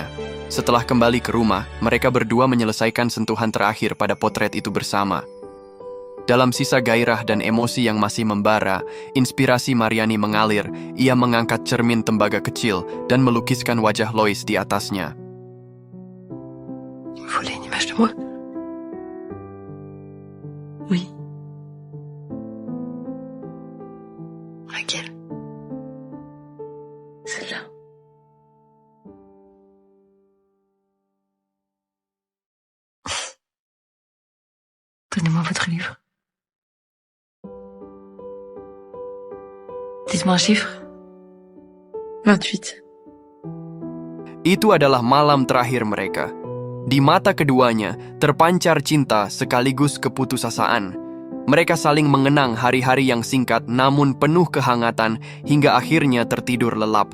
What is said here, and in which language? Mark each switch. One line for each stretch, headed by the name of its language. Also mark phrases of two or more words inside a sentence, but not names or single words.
Indonesian: Setelah kembali ke rumah, mereka berdua menyelesaikan sentuhan terakhir pada potret itu bersama. Dalam sisa gairah dan emosi yang masih membara, inspirasi Mariani mengalir. Ia mengangkat cermin tembaga kecil dan melukiskan wajah Lois di atasnya.
French: Vous voulez une image de moi? Oui. Laquelle? Celle-là. Donnez-moi votre livre. Dites-moi un chiffre. 28.
Indonesian: Itu adalah malam terakhir mereka. Di mata keduanya terpancar cinta sekaligus keputusasaan. Mereka saling mengenang hari-hari yang singkat namun penuh kehangatan hingga akhirnya tertidur lelap.